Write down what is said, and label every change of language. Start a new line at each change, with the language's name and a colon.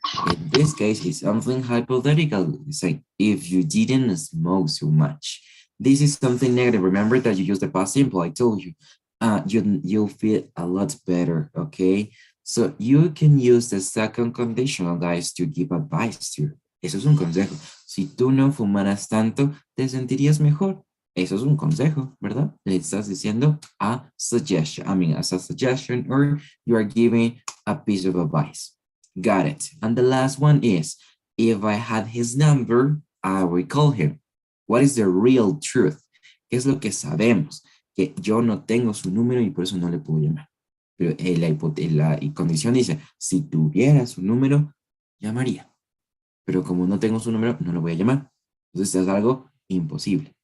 English: In this case, it's something hypothetical. It's like if you didn't smoke so much. This is something negative. Remember that you use the past simple. I told you. You'll feel a lot better. Okay. So you can use the second conditional, guys, to give advice to.
Spanish: Eso es un consejo. Si tú no fumaras tanto, te sentirías mejor. Eso es un consejo, ¿verdad? Le estás diciendo a suggestion.
English: I mean, as a suggestion, or you are giving a piece of advice. Got it. And the last one is, if I had his number, I would call him. What is the real truth?
Spanish: ¿Qué es lo que sabemos? Que yo no tengo su número y por eso no le puedo llamar. Pero la condición dice, si tuviera su número, llamaría. Pero como no tengo su número, no lo voy a llamar. Entonces es algo imposible.